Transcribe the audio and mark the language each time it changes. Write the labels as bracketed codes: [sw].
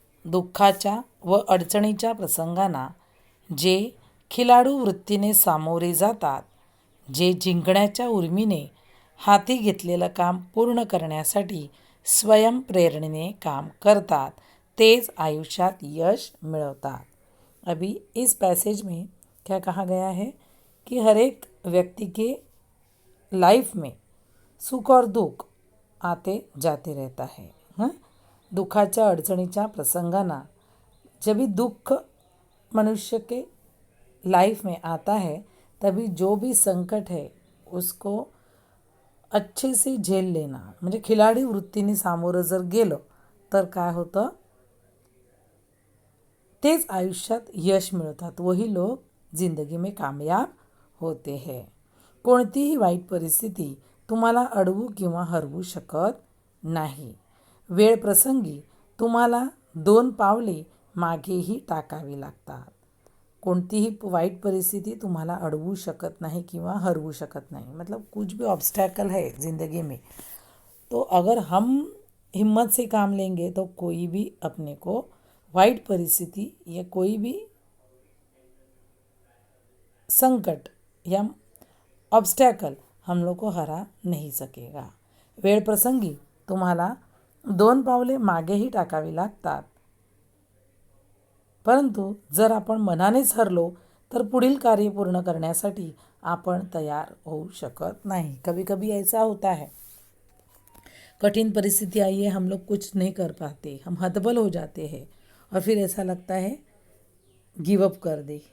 [mr] दुःखाच्या व अडचणीच्या प्रसंगांना जे खिलाडू वृत्तीने सामोरे जातात, जे जिंकण्याच्या उर्मीने हाती घेतलेलं काम पूर्ण करण्यासाठी स्वयंप्रेरणेने काम करतात, तेच आयुष्यात यश मिळवतात। [hi] अभी इस पैसेज में क्या कहा गया है कि हर एक व्यक्ति के लाइफ में सुख और दुख आते जाते रहता है। [mr] दुखाच्या अडचणीच्या प्रसंगाना, [hi] जब भी दुख मनुष्य के लाइफ में आता है तभी जो भी संकट है उसको अच्छे से झेल लेना, [mr] म्हणजे खिलाडी वृत्तीने सामोरं जर गेलं तर काय होतं, तेच आयुष्यात यश मिळतात, [hi] वही लोग जिंदगी में कामयाब होते हैं। [mr] कोणतीही वाईट परिस्थिती तुम्हाला अडवू किंवा हरवू शकत नाही। वेळ प्रसंगी तुम्हाला 2 पावले मागेही टाकावी लागतात। कोणतीही वाईट परिस्थिती तुम्हाला अडवू शकत नहीं किंवा हरवू शकत नहीं। [hi] मतलब कुछ भी ऑब्स्टैकल है ज़िंदगी में, तो अगर हम हिम्मत से काम लेंगे तो कोई भी अपने को [mr] वाईट परिस्थिति [hi] या कोई भी संकट या ऑब्स्टैकल हम लोग को हरा नहीं सकेगा। [mr] वेळ प्रसंगी तुम्हाला 2 पावले मागेही टाकावी लागतात, परंतु जर आपण मनानेच हरलो तर पुढील कार्य पूर्ण करण्यासाठी आपण तयार होऊ शकत नहीं। [hi] कभी कभी ऐसा होता है, कठिन परिस्थिति आई है, हम लोग कुछ नहीं कर पाते, हम हतबल हो जाते हैं और फिर ऐसा लगता है गिव अप कर दे।